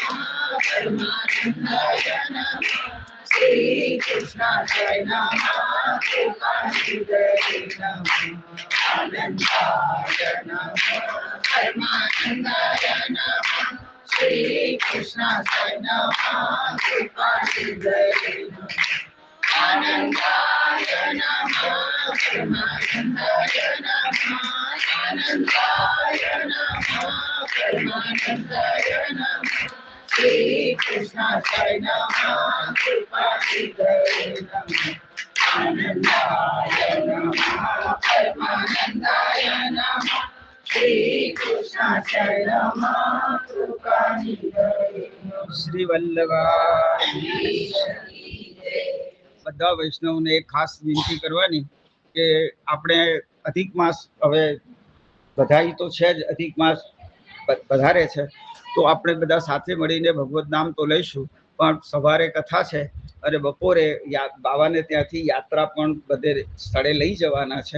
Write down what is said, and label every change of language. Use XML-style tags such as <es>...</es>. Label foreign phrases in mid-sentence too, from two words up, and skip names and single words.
<sa>પરમાનંદાય નમઃ શ્રી કૃષ્ણાય નમઃ કૃપાનિધે નમઃ આનંદાય નમઃ પરમાનંદાય નમઃ શ્રી કૃષ્ણાય નમઃ કૃપાનિધે નમઃ આનંદાય નમઃ પરમાનંદાય નમઃ श्री कृष्ण चैतन्य प्रभुपाद नमो आनन्दाय नमो परमानन्दाय नमो श्री कृष्ण चैतन्य प्रभुपाद શ્રી</sa> <gu>વલ્લભાઈ બધા વૈષ્ણવને એક ખાસ વિનંતી કરવાની કે આપણે અધિક માસ હવે બધાઈ તો છે જ, અધિક માસ વધારે છે તો આપણે બધા સાથે મળીને ભગવત નામ તો લઈશું, પણ સવારે કથા છે અને બપોરે બાવાને ત્યાંથી યાત્રા પણ બધે સ્થળે લઈ જવાના છે.</gu>